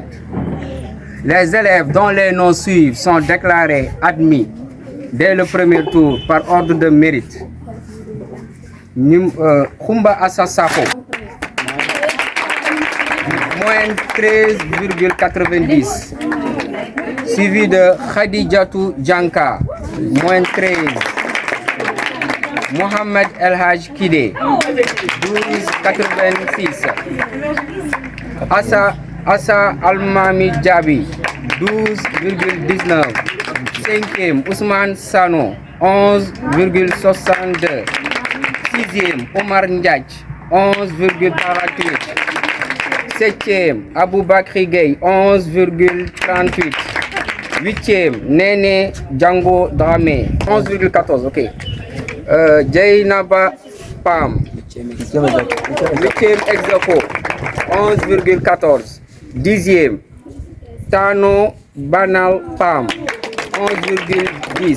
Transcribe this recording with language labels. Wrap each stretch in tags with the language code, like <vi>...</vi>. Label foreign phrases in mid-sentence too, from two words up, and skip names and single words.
<fr>Les élèves dont les noms suivent sont déclarés admis dès le premier tour par ordre de mérite. Khumba Assasako, moyenne 13,90. Suivi de Khadijatou Djanka, moyenne 13. Mohamed El Haj Kide, 12,86. Assa Almami Djabi, 12,19. Cinquième, Ousmane Sano, 11,62. Sixième, Omar Ndiaye, 11,48. Septième, Abou Bakri Gueye, 11,38. Huitième, Nene Django Dramé, 11,14. Ok. Jainaba Pam, 8e ex-aequo, 11,14. 10e, Tano Banal Pam, 11,10.</fr>